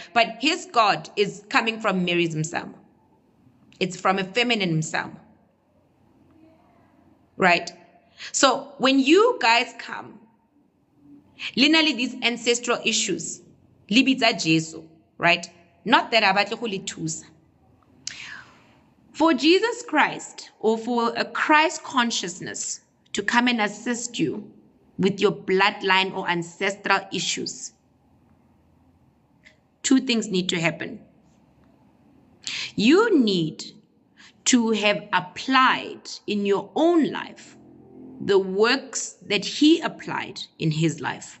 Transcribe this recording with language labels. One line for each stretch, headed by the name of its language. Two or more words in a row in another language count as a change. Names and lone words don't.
English: But his God is coming from Mary's msamo. It's from a feminine msamo. Right? So when you guys come, literally these ancestral issues, libitza Jesu, right? Not that
Tswana: abatle go le thusa.
English: For Jesus Christ, or for a Christ consciousness to come and assist you with your bloodline or ancestral issues, two things need to happen. You need to have applied in your own life the works that he applied in his life.